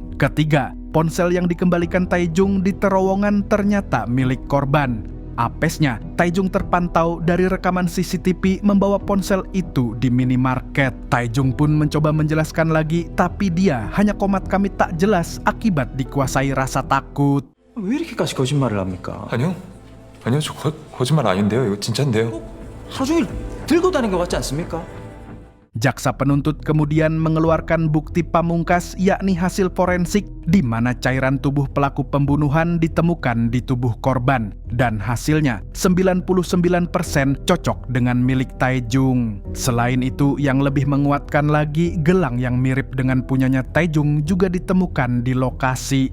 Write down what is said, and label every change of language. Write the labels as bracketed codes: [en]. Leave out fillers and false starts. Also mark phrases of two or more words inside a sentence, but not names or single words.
[id] Ketiga, ponsel yang dikembalikan Taejung di terowongan ternyata milik korban. Apesnya, Taejung terpantau dari rekaman CCTV membawa ponsel itu di minimarket. Taejung pun mencoba menjelaskan lagi, tapi dia hanya komat kamit tak jelas akibat dikuasai rasa takut. [ko] 왜 이렇게까지 거짓말을 합니까? 아니요. 아니요, 저 거짓말 아닌데요. 이거 진짜인데요. 하루 종일 들고 다닌 것 같지 않습니까? [id] Jaksa penuntut kemudian mengeluarkan bukti pamungkas yakni hasil forensik di mana cairan tubuh pelaku pembunuhan ditemukan di tubuh korban dan hasilnya 99% cocok dengan milik Taejung. Selain itu, yang lebih menguatkan lagi, gelang yang mirip dengan punyanya Taejung juga ditemukan di lokasi.